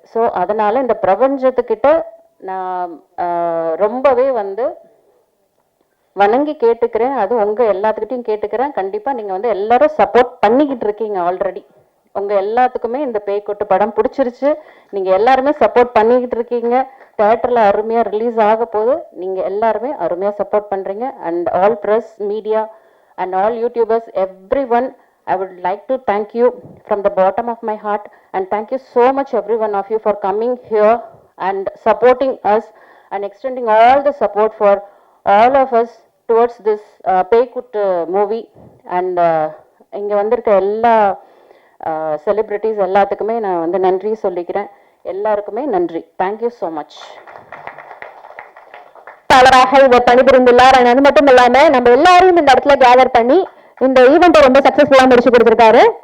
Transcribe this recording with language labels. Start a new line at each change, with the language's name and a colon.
Tamil: So அதனால இந்த பிரபஞ்சத்துக்கிட்ட நான் ரொம்பவே வந்து வணங்கி கேட்டுக்கிறேன். அது உங்க எல்லாத்துக்கிட்டையும் கேட்டுக்கிறேன். கண்டிப்பா நீங்க வந்து எல்லாரும் சப்போர்ட் பண்ணிக்கிட்டு இருக்கீங்க. ஆல்ரெடி உங்க எல்லாத்துக்குமே இந்த பேய்கொட்டு படம் பிடிச்சிருச்சு. நீங்க எல்லாருமே சப்போர்ட் பண்ணிக்கிட்டு இருக்கீங்க. தியேட்டர்ல அருமையா ரிலீஸ் ஆக போது. நீங்க எல்லாருமே அருமையா சப்போர்ட் பண்றீங்க.
English: And all press, media and all YouTubers, everyone, I would like to thank you from the bottom of my heart, and thank you so much every one of you for coming here and supporting us and extending all the support for all of us towards this Peykuttu movie.
Tamil: And இங்க வந்திருக்க எல்லா celebrities எல்லாத்துக்குமே நான் வந்து நன்றி சொல்லிக்கிறேன். எல்லாருக்குமே நன்றி.
English: Thank you so much.
Tamil: இதை பணிபுரிந்துள்ளார். அது மட்டும் இல்லாம நம்ம எல்லாரையும் இந்த இடத்துல கேதர் பண்ணி இந்த ஈவெண்ட்டை ரொம்ப சக்சஸ்ஃபுல்லா முடிச்சு கொடுத்திருக்காரு.